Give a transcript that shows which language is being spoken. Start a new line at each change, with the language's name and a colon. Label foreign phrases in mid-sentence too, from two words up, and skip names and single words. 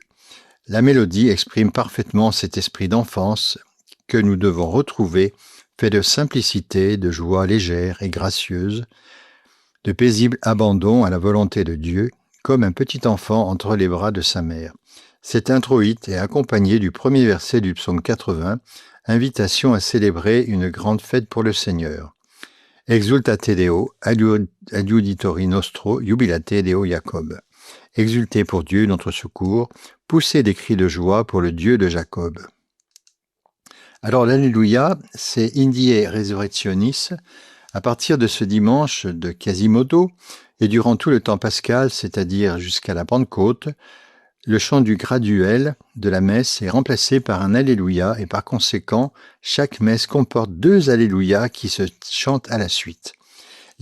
French: La mélodie exprime parfaitement cet esprit d'enfance que nous devons retrouver, fait de simplicité, de joie légère et gracieuse, de paisible abandon à la volonté de Dieu, comme un petit enfant entre les bras de sa mère. Cet introïte est accompagné du premier verset du psaume 80, invitation à célébrer une grande fête pour le Seigneur.
Latin: Exultate Deo, adiuditori nostro, jubilate Deo Jacob.
French: Exultez pour Dieu notre secours, poussez des cris de joie pour le Dieu de Jacob. Alors l'Alléluia, c'est
Latin: Indie Resurrectionis,
French: à partir de ce dimanche de Quasimodo, et durant tout le temps pascal, c'est-à-dire jusqu'à la Pentecôte, le chant du graduel de la messe est remplacé par un Alléluia et par conséquent, chaque messe comporte 2 Alléluia qui se chantent à la suite.